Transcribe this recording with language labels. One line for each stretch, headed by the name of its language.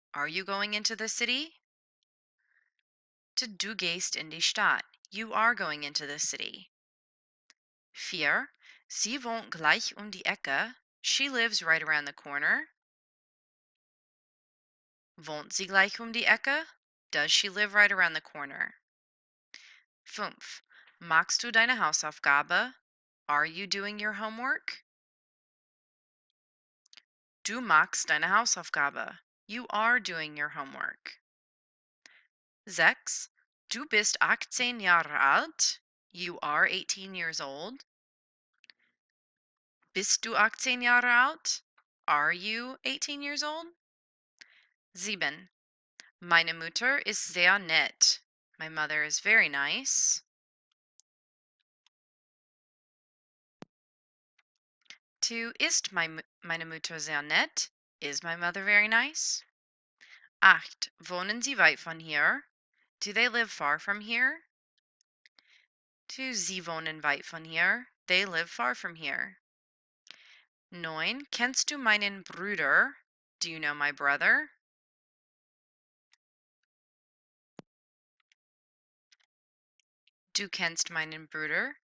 English: Are you going into the city? To
German: du gehst in die Stadt.
English: You are going into the city. 4.
German: Sie wohnt gleich um die Ecke.
English: She lives right around the corner.
German: Wohnt sie gleich um die Ecke?
English: Does she live right around the corner? 5.
German: Machst du deine Hausaufgabe?
English: Are you doing your homework?
German: Du machst deine Hausaufgabe.
English: You are doing your homework.
German: 6. Du bist 18 Jahre alt.
English: You are 18 years old.
German: Bist du 18 Jahre alt?
English: Are you 18 years old?
German: 7. Meine Mutter ist sehr nett.
English: My mother is very nice.
German: 2. Ist meine Mutter sehr nett?
English: Is my mother very nice?
German: 8. Wohnen sie weit von hier?
English: Do they live far from here? 2.
German: Sie wohnen weit von hier.
English: They live far from here.
German: 9. Kennst du meinen Bruder?
English: Do you know my brother?
German: Du kennst meinen Bruder.